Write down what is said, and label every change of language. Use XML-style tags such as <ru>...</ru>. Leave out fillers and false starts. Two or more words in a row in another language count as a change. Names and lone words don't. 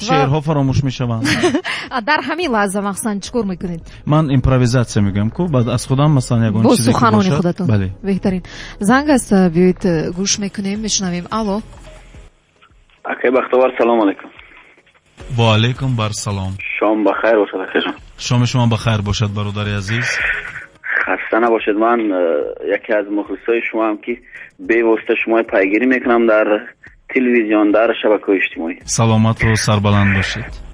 <tg>шеърҳо фаромӯш мешаванд. дар ҳамин лаҳза махсусан чикор мекунед? ман импровизатсия мегӯям ку баъд аз худам масалан ягон чизе ки суханони худатон. бале, беҳтарин. занг аст, биёед гӯш мекунем, мешунавем. алло. акай Бахтовар,</tg> <ar>سلام عليكم.</ar> <fa>با علیکم بر سلام. شام بخیر باشد اخیجان. شام شما بخیر باشد برادر عزیز. خسته نباشید. من یکی از مخلصای شما هم که به واسطه شما پیگیری میکنم در تلویزیون، در شبکه‌های اجتماعی. سلامت و سربلند باشید.</fa>